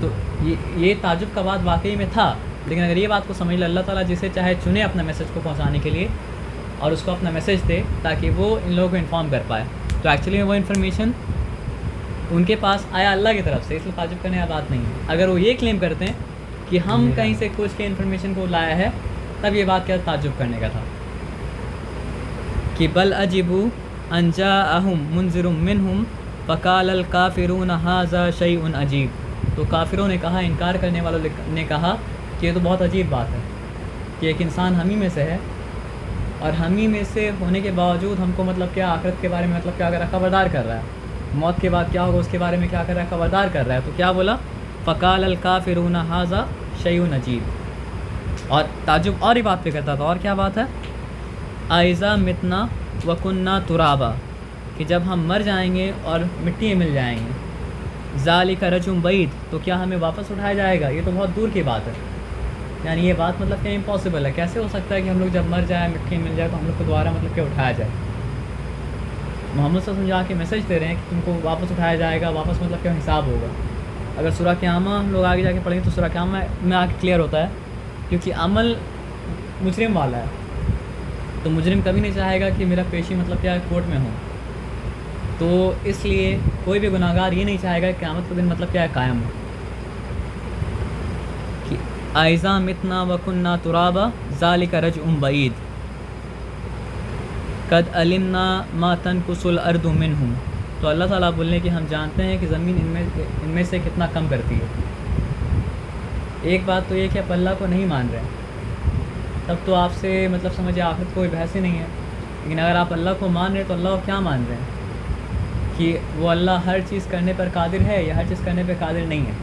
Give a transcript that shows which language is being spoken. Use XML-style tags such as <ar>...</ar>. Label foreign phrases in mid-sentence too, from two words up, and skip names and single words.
<hi>तो ये ताज्जुब का बात वाकई में था। लेकिन अगर ये बात को समझ ले अल्लाह ताला जिसे चाहे चुने अपना मैसेज को पहुँचाने के लिए और उसको अपना मैसेज दे ताकि वो इन लोगों को इन्फॉर्म कर पाए। तो एक्चुअली वो इन्फॉर्मेशन उनके पास आया अल्लाह की तरफ से, इसलिए ताज्जुब करने की बात नहीं है। अगर वो ये क्लेम करते हैं कि हम कहीं से कुछ के इन्फॉर्मेशन को लाया है तब ये बात क्या ताज्जुब करने का था कि</hi> <ar>بل عجبوا أن جاءهم منذر منهم فقال الكافرون هذا شيء عجيب.</ar> <hi>तो काफिरों ने कहा, इनकार करने वालों ने कहा कि ये तो बहुत अजीब बात है कि एक इंसान हम ही में से है और हम ही में से होने के बावजूद हमको मतलब क्या आखिरत के बारे में मतलब क्या कर रहा है, खबरदार कर रहा है। मौत के बाद क्या होगा उसके बारे में क्या कर रहा है, खबरदार कर रहा है। तो क्या बोला,</hi> <ar>فقال الكافرون هذا شيء عجيب.</ar> <hi>और ताज्जुब और ही बात पे करता था। और क्या बात है,</hi> <ar>أإذا متنا و كنا ترابا,</ar> <hi>कि जब हम मर जाएंगे और मिट्टी में मिल जाएंगे,</hi> <ar>ذلك رجع بعيد,</ar> <hi>तो क्या हमें वापस उठाया जाएगा? ये तो बहुत दूर की बात है। यानी ये बात मतलब क्या इम्पॉसिबल है। कैसे हो सकता है कि हम लोग जब मर जाए, मिट्टी में मिल जाए, तो हम लोग को दोबारा मतलब क्या उठाया जाए? मोहम्मद</hi> <ar>صلى الله عليه وسلم</ar> <hi>जाके मैसेज दे रहे हैं कि तुमको वापस उठाया जाएगा, वापस मतलब क्या हिसाब होगा। अगर सूरह क़यामा हम लोग आगे जाके पढ़ेंगे तो सूरह क़यामा में आगे क्लियर होता है, क्योंकि अमल मुजरिम वाला है। तो मुजरिम कभी नहीं चाहेगा कि मेरा पेशी मतलब क्या कोर्ट में हो। तो इसलिए कोई भी गुनाहगार ये नहीं चाहेगा कि क़यामत का दिन मतलब क्या है कायम हो।</hi> <ar>कि أإذا متنا و كنا ترابا ذلك رجع بعيد قد علمنا ما تنقص الأرض منهم.</ar> <hi>तो अल्लाह ताला बोलने कि हम जानते हैं कि ज़मीन इनमें से कितना कम करती है। एक बात तो ये कि आप अल्लाह को नहीं मान रहे, तब तो आपसे मतलब समझिए आखिरत कोई बहस ही नहीं है। लेकिन अगर आप अल्लाह को मान रहे हैं तो अल्लाह को क्या मान रहे हैं कि वो अल्लाह हर चीज़ करने पर कादिर है या हर चीज़ करने पर कादिर नहीं है।</hi>